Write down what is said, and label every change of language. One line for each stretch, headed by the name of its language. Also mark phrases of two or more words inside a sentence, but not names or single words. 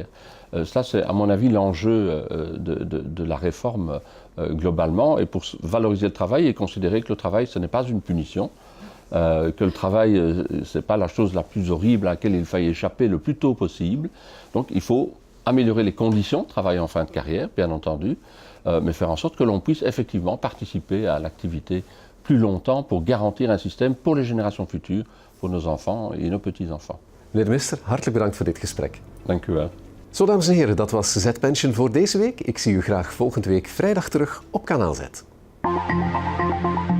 French: Ça, c'est à mon avis l'enjeu de la réforme globalement, et pour valoriser le travail et considérer que le travail, ce n'est pas une punition, que le travail, ce n'est pas la chose la plus horrible à laquelle il faille échapper le plus tôt possible. Donc il faut améliorer les conditions de travail en fin de carrière, bien entendu, mais faire en sorte que l'on puisse effectivement participer à l'activité plus longtemps pour garantir un système pour les générations futures, pour nos enfants et nos petits-enfants.
Dutch: Meneer de minister, hartelijk bedankt voor dit gesprek. Dank u wel. Zo, dames en heren, dat was Z-Pension voor deze week. Ik zie u graag volgende week vrijdag terug op Kanaal Z.